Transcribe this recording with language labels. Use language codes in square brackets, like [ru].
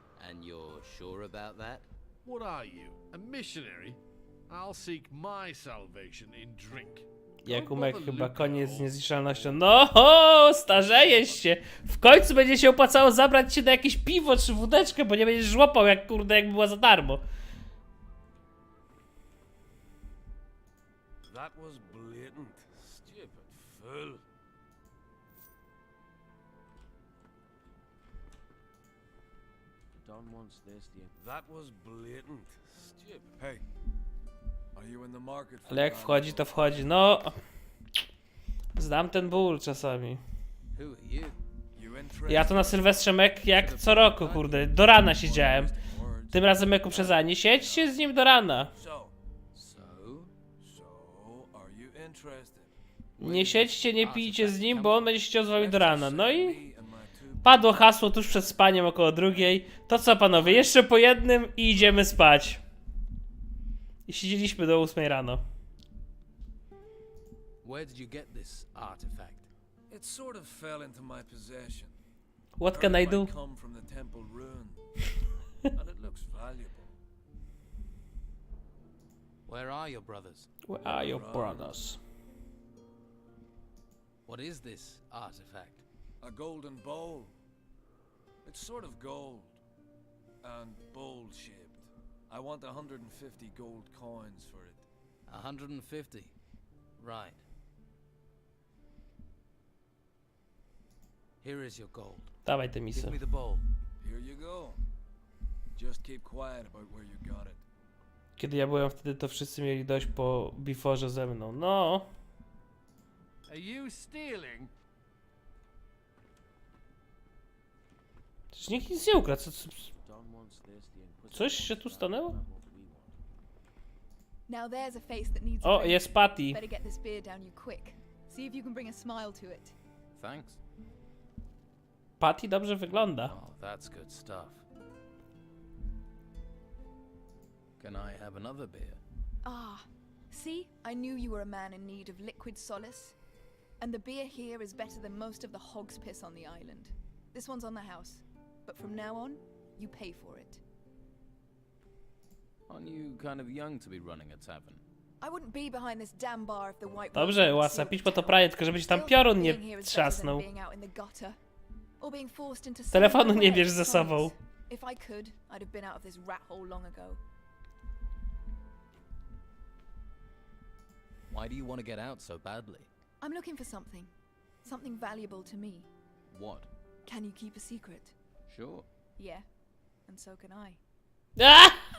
[en] And you're sure about that? What are you, a missionary? I'll seek my salvation in drink. [pl] Jakumek chyba koniec z niezniszczalnością. No, starzejesz się. W końcu będzie się opłacało zabrać cię na jakieś piwo czy wódeczkę, bo nie będziesz żłopał jak kurde, jak była za darmo. [en] That was blatant. Stupid fool. Don wants this, that was blatant. Stupid. Hey, are you in the market? [pl] Ale jak wchodzi, to wchodzi. No, znam ten ból czasami. Ja to na Sylwestrze Mek jak co roku, kurde, do rana siedziałem. Tym razem Meku przeza, nie siedźcie z nim do rana. Nie siedźcie, nie pijcie z nim, bo on będzie siedział z wami do rana. No i padło hasło tuż przed spaniem około 2:00. To co panowie, jeszcze po jednym i idziemy spać. I siedzieliśmy do 8:00 rano. [en] Where did you get this artifact? It sort of fell into my possession. What can I do? Come from the temple ruin. And it looks valuable. Where are your brothers? Where are your brothers? What is this artifact? A golden bowl. It's sort of gold and bowl-shaped. I want 150 gold coins for it. 150. Right. Here is your gold. [pl] Dawaj te misy. [en] Give me the bowl. Here you go. Just keep quiet about where you got it. [pl] Kiedy ja byłem wtedy, to wszyscy mieli dość po biforze ze mną. No. [en] Are you stealing? [pl] Przecież nikt nic nie ukradł. Coś się tu stanęło? [en] Now there's a face that needs [pl] O, jest Patty. [en] Better get this beer down you quick. See if you can bring a smile to it. Thanks. [pl] Patty dobrze wygląda. [en] Oh, that's good stuff. Can I have another beer? Ah, see? I knew you were a man in need of liquid solace. And the beer here is better than most of the hog's piss on the island. This one's on the house. But from now on, you pay for it. Aren't you kind of young to be running a tavern? I wouldn't be behind this damn bar if the white... [pl] Dobrze, łasa, pić po to prawie, tylko żeby ci tam piorun nie trzasnął. Telefonu nie bierz ze sobą. [en] If I could, I'd have been out of this rat hole long ago. Why do you want to get out so badly? I'm looking for something. Something valuable to me. What? Can you keep a secret? Sure. Yeah. And so can I.